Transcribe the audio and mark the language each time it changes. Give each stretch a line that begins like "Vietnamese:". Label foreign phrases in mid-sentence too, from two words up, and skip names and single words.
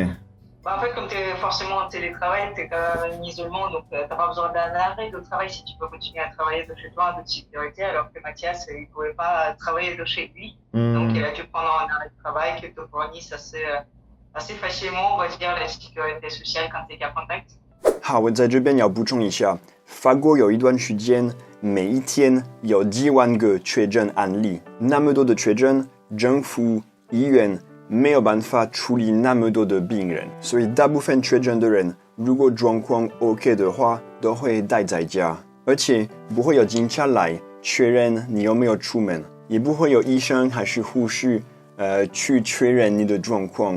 French: Bah, en fait, comme tu es forcément en télétravail, tu es quand même en isolement, donc tu n'as pas besoin d'un arrêt de travail si tu peux continuer à travailler de chez toi en toute sécurité, alors que Mathias, il ne pouvait pas travailler de chez lui. Donc il a dû prendre un arrêt de travail qui te fournisse assez facilement, on va dire, la sécurité sociale quand tu es qu'à contact.
Chinese: 好，我在这边要补充一下，法国有一段时间，每一天有几万个确诊案例，那么多的确诊，政府、医院没有办法处理那么多的病人，所以大部分确诊的人，如果状况 OK 的话，都会待在家，而且不会有警察来确认你有没有出门，也不会有医生还是护士去确认你的状况。